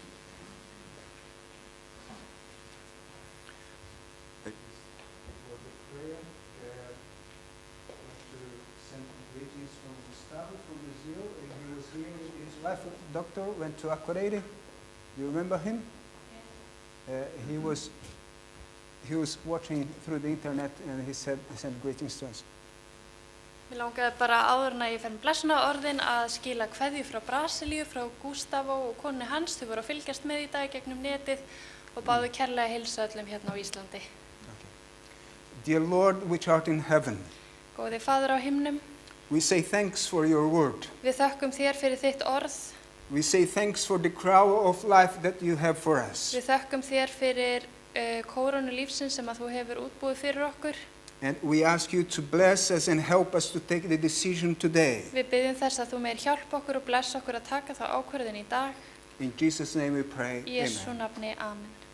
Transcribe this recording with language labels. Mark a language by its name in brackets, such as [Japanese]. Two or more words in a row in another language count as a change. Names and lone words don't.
[English] Gustavo from Brazil, and he was here with his wife, doctor, went to Akureyri. Do you remember him? He was watching through the internet, and he sent greetings to us. [Icelandic] Mér langaði bara áður en að ég fer með blessunarorðin að skila kveðju frá Brasilíu, frá Gustavo og konu hans. Þau voru að fylgjast með í dag gegnum netið og báðu kærlega heilsa öllum hérna á Íslandi. [English] Dear Lord, which art in heaven, [Icelandic] Góði Faðir á himnum, [English] we say thanks for your word. [Icelandic] við þökkum þér fyrir þitt orð. [English] We say thanks for the crown of life that you have for us. [Icelandic] Við þökkum þér fyrir kórónu lífsins sem að þú hefur útbúið fyrir okkur. [English] And we ask you to bless us and help us to take the decision today. [Icelandic] Við biðjum þess að þú meir hjálpa okkur og blessa okkur að taka þá ákvörðun í dag. [English] In Jesus' name we pray. [Icelandic] Í Jesú Amen. nafni, amen.